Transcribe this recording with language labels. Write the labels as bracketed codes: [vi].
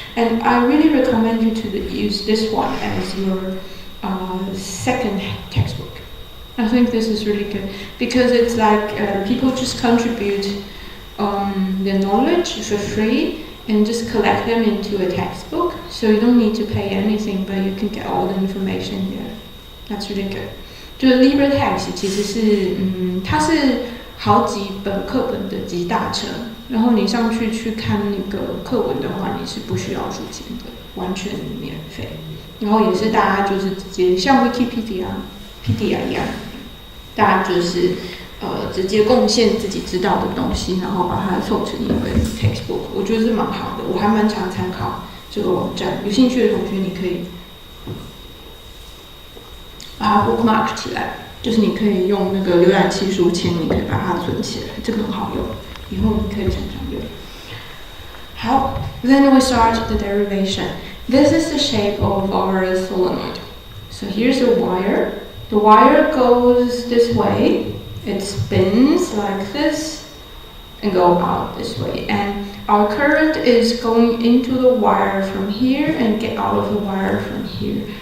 [en] And I really recommend you to use this one as your second textbook. I think this is really good because it's like people just contribute the knowledge for free and just collect them into a textbook, so you don't need to pay anything, but you can get all the information here. That's really good. [zh] 就 LibreText 其实是它是好几本课本的集大成，然后你上去看那个课文的话，你是不需要付钱的，完全免费。然后也是大家就是直接像 Wikipedia 一样，大家就是直接贡献自己知道的东西，然后把它凑成一本 textbook， 我觉得是蛮好的。我还蛮常参考这个网站，有兴趣的同学你可以把它 bookmark 起来，就是你可以用那个浏览器书签，你可以把它存起来，这个很好用，以后你可以常常用。 [en] 好 ，Then we start the derivation. This is the shape of our solenoid. So here's a wire. The wire goes this way. It spins like this and go out this way. And our current is going into the wire from here and get out of the wire from here.